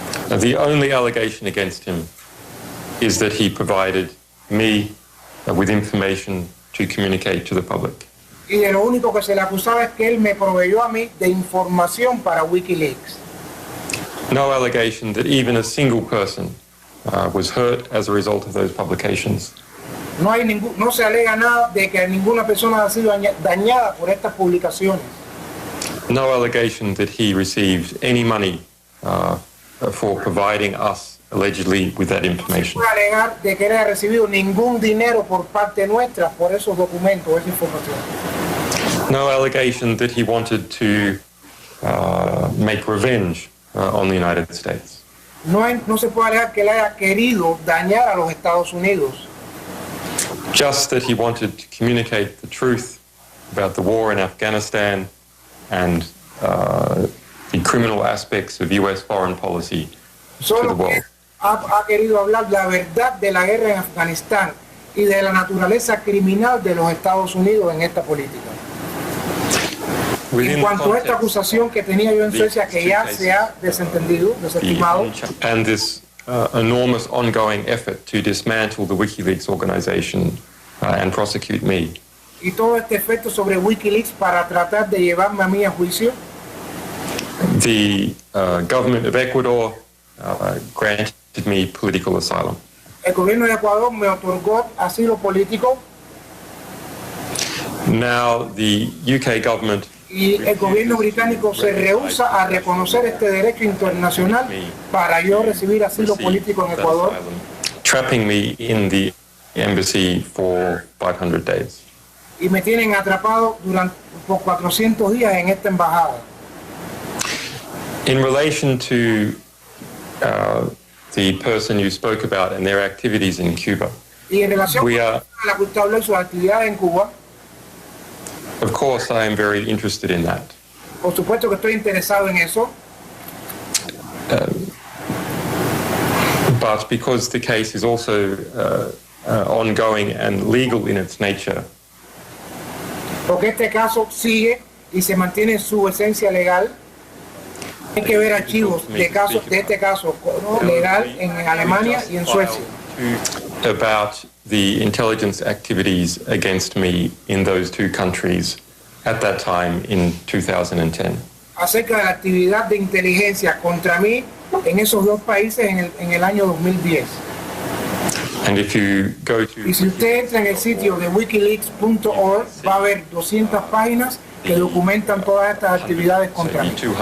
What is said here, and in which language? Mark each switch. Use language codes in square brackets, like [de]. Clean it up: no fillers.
[en] The only allegation against him is that he provided me with information to communicate to the public. [es] Y de lo único que se le acusaba es que él me proveyó a mí de información para WikiLeaks. [en] No allegation that even a single person was hurt as a result of those publications. [es] No se alega nada de que ninguna persona ha sido dañada por estas publicaciones. [en] No allegation that he received any money for providing us allegedly with that information. [es] No se puede alegar de que él haya recibido ningún dinero por parte nuestra por esos documentos, esa información. [en] No allegation that he wanted to make revenge on the United States. [es] No se puede alegar que él haya querido dañar a los Estados Unidos. [en] Just that he wanted to communicate the truth about the war in Afghanistan and the criminal aspects of U.S. foreign policy to the world. [es] Ha querido hablar la verdad de la guerra en Afganistán y de la naturaleza criminal de los Estados Unidos en esta política. En cuanto a esta acusación que tenía yo en Suecia, que ya se ha desestimado, [en] and this enormous ongoing effort to dismantle the WikiLeaks organization and prosecute me. [es] Y todo este efecto sobre WikiLeaks para tratar de llevarme a mí a juicio. [en] The government of Ecuador granted me political asylum. [es] El gobierno de Ecuador me otorgó asilo político. [en] Now the UK government [es] y el gobierno británico se rehúsa a reconocer este derecho internacional para yo recibir asilo político en Ecuador. [en] Trapping me in the embassy for 500 days. [es] Y me tienen atrapado por 400 días en esta embajada. [en] In relation to the person you spoke about and their activities in Cuba, [es] y en relación con la que usted habló y sus actividades en Cuba, [en] of course I am very interested in that. [es] Por supuesto que estoy interesado en eso. [en] But because the case is also ongoing and legal in its nature, [es] porque este caso sigue y se mantiene en su esencia legal, hay que ver archivos de este caso legal en Alemania y en Suecia. [en] About the intelligence activities against me in those two countries at that time in 2010. [es] Acerca de la actividad de inteligencia contra mí en esos dos países en el año 2010. [en] And if you go to [es] y si usted entra en el sitio de wikileaks.org va a ver 200 páginas que documentan todas estas actividades contra mí.